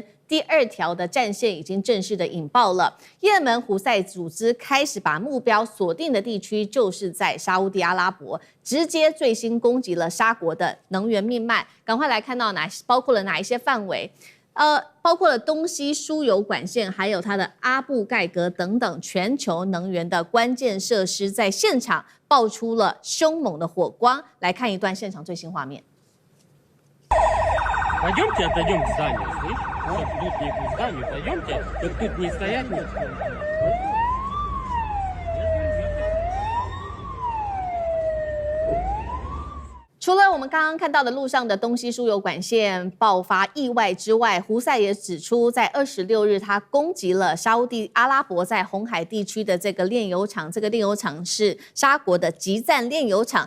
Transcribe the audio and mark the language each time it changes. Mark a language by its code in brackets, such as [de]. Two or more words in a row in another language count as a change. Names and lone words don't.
[zh] 第2条的战线已经正式的引爆了，也门胡塞组织开始把目标锁定的地区就是在沙烏地阿拉伯，直接最新攻击了沙国的能源命脉。赶快来看到包括了哪一些范围？包括了东西输油管线，还有它的阿布盖格等等全球能源的关键设施，在现场爆出了凶猛的火光。来看一段现场最新画面。 [ru] Пойдемте отойдем к зданию, слышь? Сейчас идут не к зданию, пойдемте, вот тут не стоять не. [zh] 除了我们刚刚看到的路上的东西输油管线爆发意外之外，胡塞也指出，在26日他攻击了沙烏地阿拉伯在红海地区的这个炼油厂，这个炼油厂是沙国的集赞炼油厂。